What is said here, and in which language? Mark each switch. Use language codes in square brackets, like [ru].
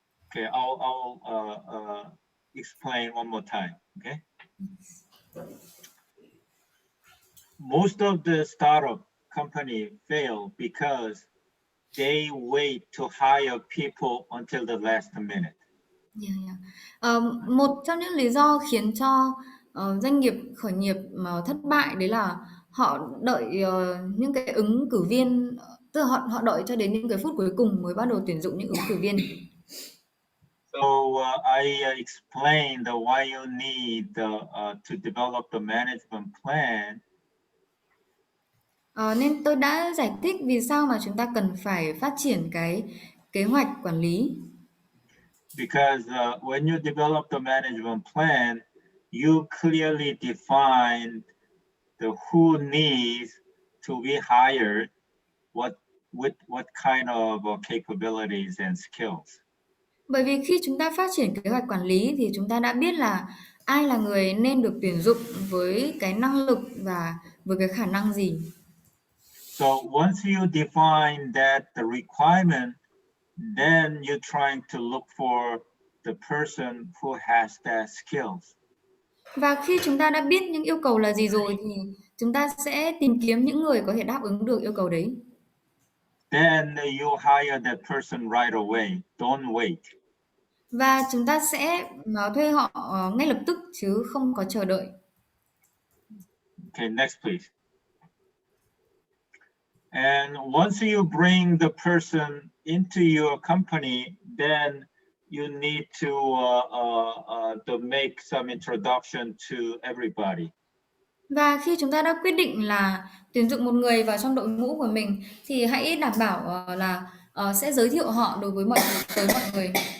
[en] Okay, I'll explain one more time. Okay. Most of the startup company fail because they wait to hire people until the last minute. [vi] Một trong những lý do khiến cho doanh nghiệp khởi nghiệp mà thất bại đấy là họ đợi những cái ứng cử viên, tức là họ đợi cho đến những cái phút cuối cùng mới bắt đầu tuyển dụng những ứng cử viên. [en] So I explained why you need to develop the management plan. [vi] Nên tôi đã giải thích vì sao mà chúng ta cần phải phát triển cái kế hoạch quản lý. [en] Because when you develop the management plan, you clearly define the who needs to be hired, with what kind of capabilities and skills. [vi] Bởi vì khi chúng ta phát triển kế hoạch quản lý thì chúng ta đã biết là ai là người nên được tuyển dụng với cái năng lực và với cái khả năng gì. [en] So once you define that the requirement, then you're trying to look for the person who has that skills. [vi] Và khi chúng ta đã biết những yêu cầu là gì rồi thì chúng ta sẽ tìm kiếm những người có thể đáp ứng được yêu cầu đấy. [en] Then you hire that person right away. Don't wait. [vi] Và chúng ta sẽ thuê họ ngay lập tức chứ không có chờ đợi. [en] Okay, next please. And once you bring the person into your company, then you need to make some introduction to everybody. [vi] Và khi chúng ta đã quyết định là tuyển dụng một người vào trong đội ngũ của mình thì hãy đảm bảo là sẽ giới thiệu họ đối với mọi người.